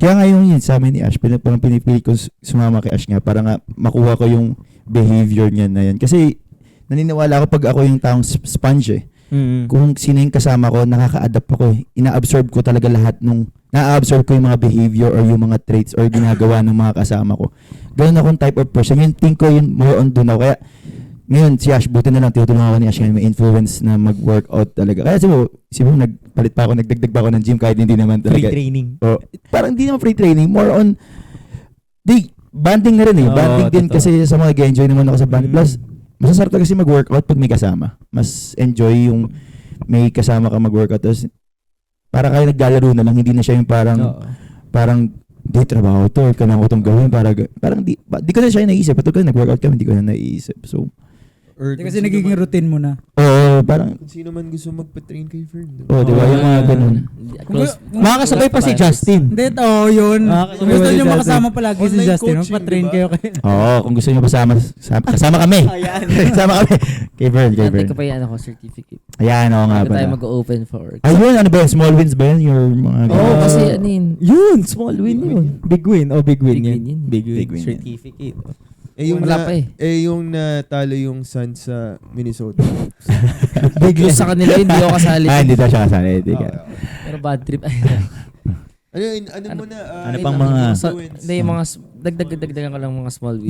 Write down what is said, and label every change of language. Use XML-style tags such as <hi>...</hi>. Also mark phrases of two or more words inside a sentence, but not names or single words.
<tl>Kaya nga yun sa amin ni Ash, parang pinipili ko sumama kay Ash nga para nga makuha ko yung behavior niya na yan. Kasi naniniwala ako pag ako yung taong sponge eh. Mm. Kung sino yung kasama ko, nakaka-adapt ako eh. Ina-absorb ko talaga lahat nung na-absorb ko yung mga behavior or yung mga traits or ginagawa ng mga kasama ko. Ganun akong</tl> <en>type of person.</en> <tl>Yung think ko yun,</tl> <en>more on</en> <tl>dun ako. Kaya ngayon, si Ash, buti na lang, tinutulungan ako ni Ash ngayon, may influence na mag-workout talaga. Kaya siguro nagpalit pa ako, nagdagdag pa ako ng gym kahit hindi naman talaga.</tl> <en>Free training.</en> <tl>Oh, parang hindi naman</tl> <en>free training, more on,</en> <tl>banding na rin eh. Oo, Banding din totoo. kasi sa mga nag-enjoy naman ako sa band. Plus, masasarap kasi mag-workout pag may kasama. Mas enjoy yung may kasama ka mag-workout. Tapos, para kayo naglalaro na lang, hindi na siya yung parang, di trabaho to, or kailangan ko itong gawin. Parang di ko na siya naisip. Patuloy ko nag-workout kami, hindi ko na naisip. So, Or Hindi kasi nagiging routine mo na. parang, Kung sino man gusto magpa-train kay Fern. di ba, yung mga ganun. Makakasabay pa si Justin. Hindi, yun. Makakasabay Gusto ba si nyo Justin? makasama palagi si Online Justin. coaching, Pa-train diba? kayo kay... Kung gusto niyo kasama kami. Kasama kami. Kay Vern. Dati ko pa yan ako, certificate. Ayan, oo nga Bago tayo pala. mag-open</tl> <en>for work.</en> <tl>Ayun, ano ba yun?</tl> <en>Small wins</en> <tl>ba yun? Your mga Kasi ano yun, Yun,</tl> <en>small win yun. Big win. Big win</en> <tl>Big yan. win yun.</tl> <en>Big win. Big win yan.</en> <tl>Certificate. Wala pa eh. Yung natalo yung Suns sa Minnesota.</tl> <en>Big loss</en> <tl>sa kanila yun, hindi ako kasali. hindi daw siya kasali. Hindi ka. Pero</tl> <en>bad trip.</en> <tl>Ano mo na? ano pang mga- Hindi, yung mga, dagdagan ko lang mga</tl> <en>small wins.</en>